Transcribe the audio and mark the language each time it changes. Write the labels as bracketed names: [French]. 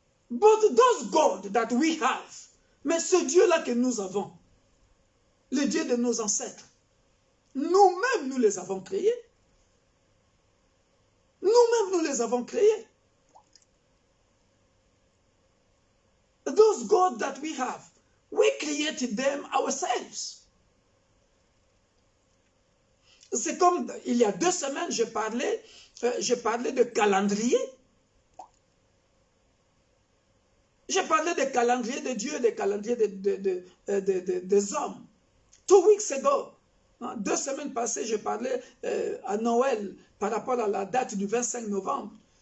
[English] But those gods that we have, [French] mais ce Dieu-là que nous avons, le Dieu de nos ancêtres, nous-mêmes, nous les avons créés. Nous-mêmes, nous les avons créés. [English] Those gods that we have, we created them ourselves. [French] C'est comme, il y a 2 semaines, je parlais de calendrier. Je parlais des calendriers de Dieu, des calendriers des hommes. [English] 2 weeks ago, [French] 2 semaines passées, je parlais à Noël par rapport à la date du 25 novembre.